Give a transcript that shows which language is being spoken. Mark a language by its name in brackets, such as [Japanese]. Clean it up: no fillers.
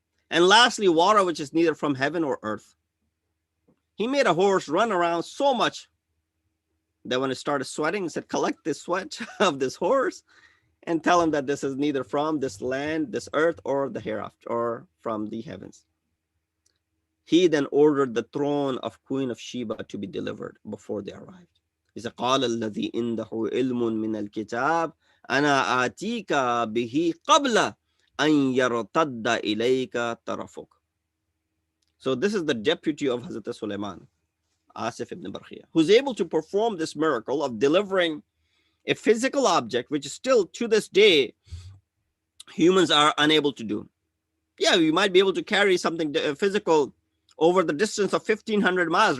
[English] And lastly, water, which is neither from heaven or earth. He made a horse run around so much that when it started sweating, he said, collect this sweat of this horse and tell him that this is neither from this land, this earth, or the hereafter, or from the heavens. He then ordered the throne of Queen of Sheba to be delivered before they arrived. He said, [Arabic] قال الذي عنده علم من الكتاب أنا آتيك به قبل أن يرتد إليك طرفك. [English] So this is the deputy of Hazrat Sulaiman, Asif ibn Barkhia, who's able to perform this miracle of delivering a physical object, which is still to this day humans are unable to do. Yeah, you might be able to carry something physical over the distance of 1,500 miles.